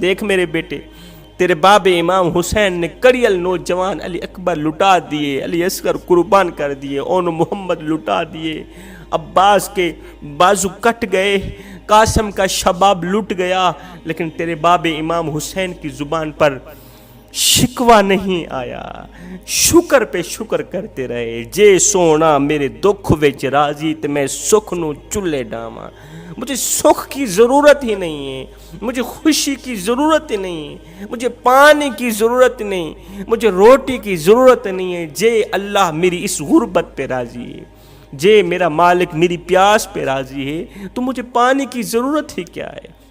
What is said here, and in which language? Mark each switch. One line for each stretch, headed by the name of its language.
Urdu: دیکھ میرے بیٹے، تیرے باب امام حسین نے کڑیل نوجوان علی اکبر لٹا دیے، علی اصغر قربان کر دیے، اون محمد لٹا دیے، عباس کے بازو کٹ گئے، قاسم کا شباب لٹ گیا، لیکن تیرے باب امام حسین کی زبان پر شکوہ نہیں آیا. شکر پہ شکر کرتے رہے.
Punjabi: جے سونا میرے دکھ وچ راضی تے میں سکھ نو چلے ڈاواں.
Urdu: مجھے سکھ کی ضرورت ہی نہیں ہے، مجھے خوشی کی ضرورت ہی نہیں ہے، مجھے پانی کی ضرورت نہیں، مجھے روٹی کی ضرورت نہیں ہے. جے اللہ میری اس غربت پہ راضی ہے، جے میرا مالک میری پیاس پہ راضی ہے، تو مجھے پانی کی ضرورت ہی کیا ہے.